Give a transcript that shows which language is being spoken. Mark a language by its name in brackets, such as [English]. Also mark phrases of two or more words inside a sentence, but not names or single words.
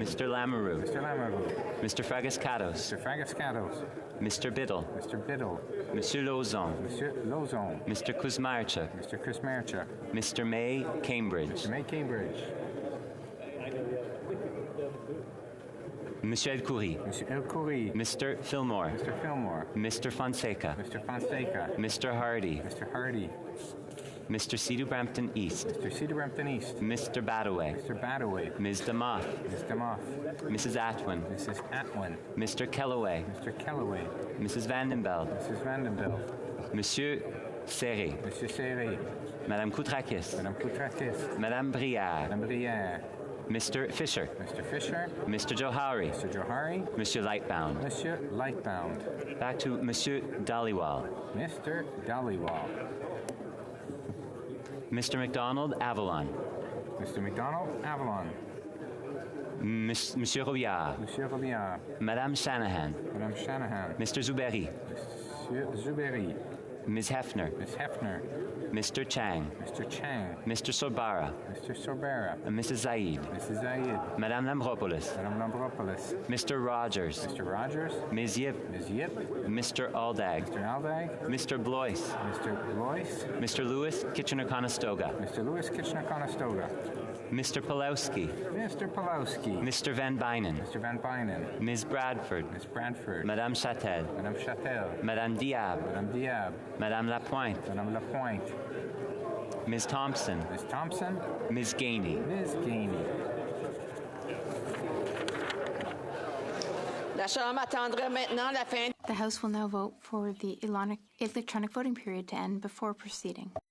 [English] Mr. Lamoureux. Mr. Lamoureux. Mr. Fragascatos. Mr. Fragascatos. Mr. Biddle. Mr. Biddle. Monsieur Lauzon. Monsieur Lauzon. Mr. Kuzmarchuk. Mr. Kuzmarchuk. Mr. May, Cambridge. Mr. May, Cambridge. Monsieur El Khoury. Monsieur El Khoury. Mr. Fillmore. Mr. Fillmore. Mr. Fonseca. Mr. Fonseca. Mr. Hardy. Mr. Hardy. Mr. Cedar Brampton East. Mr. Cedar Brampton East. Mr. Badaway. Mr. Badaway. Ms. DeMoff. Ms. DeMoff. Mrs. Atwin. Mrs. Atwin. Mr. Kellaway. Mr. Kellaway. Mrs. Vandenbeld. Mrs. Vandenbeld. Monsieur Serré. Monsieur Serré. Madame Koutrakis. Madame Koutrakis. Madame Brière. Madame Brière. Mr. Fisher. Mr. Fisher. Mr. Johari. Mr. Johari. Monsieur Lightbound. Monsieur Lightbound. Back to Monsieur Dhaliwal. Mr. Dhaliwal. Mr. McDonald, Avalon. Mr. McDonald, Avalon. Monsieur Robillard. Monsieur Robillard. Madame Shanahan. Madame Shanahan. Mr. Zuberi. Monsieur Zuberi. Ms. Hefner. Ms. Hefner. Mr. Chang. Mr. Chang. Mr. Sorbara. Mr. Sorbara. Mrs. Zaid. Mrs. Zaid. Madame Lambropoulos. Madame Lambropoulos. Mr. Rogers. Mr. Rogers. Ms. Yip. Ms. Yip. Mr. Aldag. Mr. Aldag. Mr. Blois. Mr. Blois. Mr. Lewis, Kitchener-Conestoga. Mr. Lewis, Kitchener-Conestoga. Mr. Pulowski. Mr. Pulowski. Mr. Van Bynen. Mr. Van Bynen. Ms. Bradford. Ms. Bradford. Madame Chatel. Madame Chatel. Madame Diab. Madame Diab. Madame Lapointe. Madame Lapointe. Ms. Thompson. Ms. Thompson. Ms. Gainey. Ms. Gainey. [French] La Chambre attendra maintenant la fin. [English] The House will now vote for the electronic voting period to end before proceeding.